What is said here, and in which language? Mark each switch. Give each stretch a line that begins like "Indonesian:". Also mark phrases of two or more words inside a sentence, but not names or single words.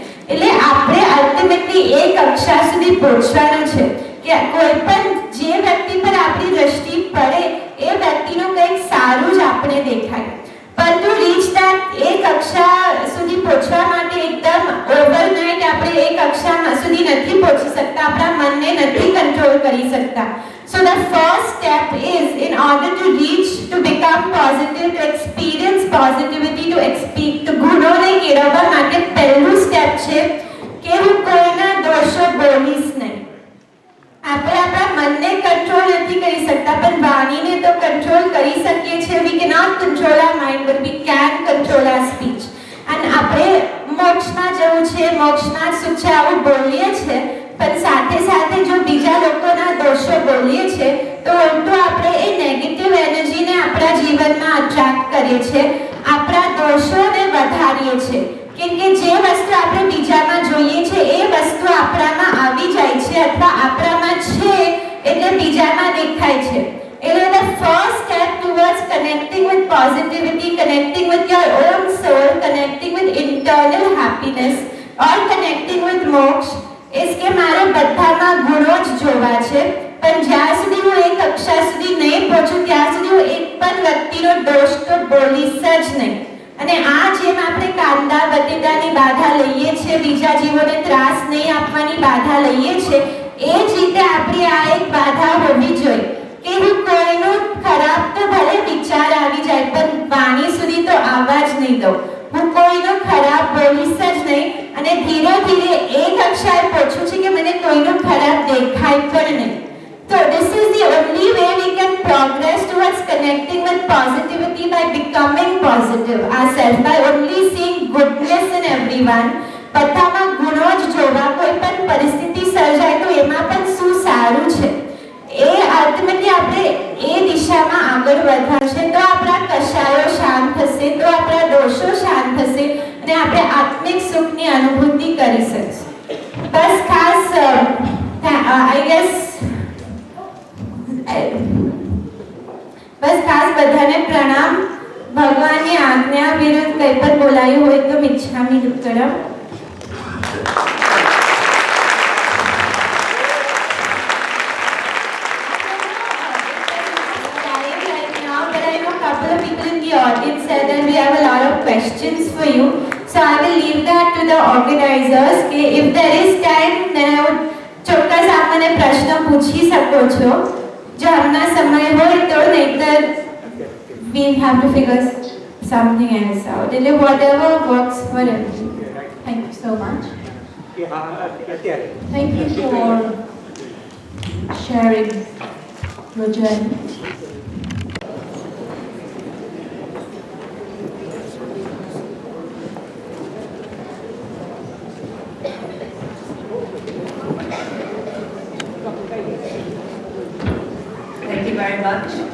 Gujarati: એટલે આપણે અલ્ટિમેટલી એ કક્ષા સુધી પહોંચવાનું છે કે કોઈ પણ જે વ્યક્તિ પર આપણી દ્રષ્ટિ પડે એ વ્યક્તિનું કંઈક સારું જ આપણે દેખાય. પણ
English: to reach that,
Gujarati: એ કક્ષા સુધી પહોંચવા માટે એકદમ ઓવરનાઇટ આપણે એ કક્ષા સુધી નથી પહોંચી શકતા, આપણા મનને નથી કંટ્રોલ કરી શકતા.
English: So the first step is, in order to reach, to become positive, to experience positivity, to
Gujarati: ગુણોને કેળવવા માટે પહેલું સ્ટેપ છે કે હું કોઈના દોષો બોલીશ નહીં. આપણે આપણા મનને કંટ્રોલ નથી કરી શકતા, પણ વાણીને તો કંટ્રોલ કરી શકીએ છીએ.
English: We cannot control our mind, but we can control our speech.
Gujarati: અને આપણે મોક્ષમાં જવું છે, મોક્ષમાં સુખ છે આવું બોલીએ છીએ, પણ સાથે સાથે જો બીજા લોકોના દોષો બોલીએ છીએ તો ઉલટું આપણે એ
English: negative energy
Gujarati: આપણા જીવનમાં અટ્રેક્ટ કરીએ છીએ, આપણા દોષોને વધારીએ છીએ. કેમ કે જે વસ્તુ આપણે બીજામાં જોઈએ છે એ વસ્તુ આપણામાં આવી જાય છે, અથવા આપણામાં છે એટલે બીજામાં દેખાય છે.
English: The first step towards connecting with positivity, connecting with your own soul, connecting with internal happiness, or connecting with moksha is
Gujarati: કે મારે બધામાં ગુણો જ જોવા છે. પણ જ્યાં સુધી હું એક કક્ષા સુધી નહીં પહોંચું ત્યાં સુધી હું એક પણ વ્યક્તિનો દોષ તો બોલીશ જ નહીં. અને આ જેમ આપણે કાંદા બટેટાની બાધા લઈએ છીએ, બીજા જીવોને ત્રાસ નહીં આપવાની બાધા લઈએ છીએ, એ જ રીતે આપણી આ એક બાધા હોવી જોઈએ કે હું કોઈનો ખરાબ તો ભલે વિચાર આવી જાય પણ વાણી સુધી તો આવવા જ નહીં દઉં. હું કોઈનો ખરાબ બોલીશ જ નહીં અને ધીરે ધીરે એ કક્ષાએ પહોંચું છું કે મને કોઈનો ખરાબ દેખાય પણ નહીં.
English: So this is the only way we can progress towards connecting with positivity, by becoming positive ourselves, by only seeing goodness in everyone.
Gujarati: બધામાં ગુણો જ જોવા. કોઈ પણ પરિસ્થિતિ સર્જાય તો એમાં પણ શું સારું છે એ અલ્ટિમેટલી આપણે એ દિશામાં આગળ વધશે તો આપણા કશાયો શાંત થશે, તો આપણા દોષો શાંત થશે અને આપણે આત્મિક સુખની અનુભૂતિ કરી શકશું. બસ ખાસ
English: I guess
Gujarati: બસ ખાસ બધાને પ્રણામ. ભગવાનની આજ્ઞા વિરુદ્ધ કંઈ પણ બોલાયું હોય તો મિચ્છામિ દુક્કડમ.
English: Couple of people in the audience said that we have a lot of questions for you, so I will leave that to the organizers. If there is time, then I would
Gujarati: ચોક્કસ આપ મને પ્રશ્ન પૂછી શકો છો જો હમણાં સમય હોય તો, નહીતર
English: we have to figure something else out. Whatever works for everyone. Thank you so much. Thank you for sharing your journey. Thank you very much.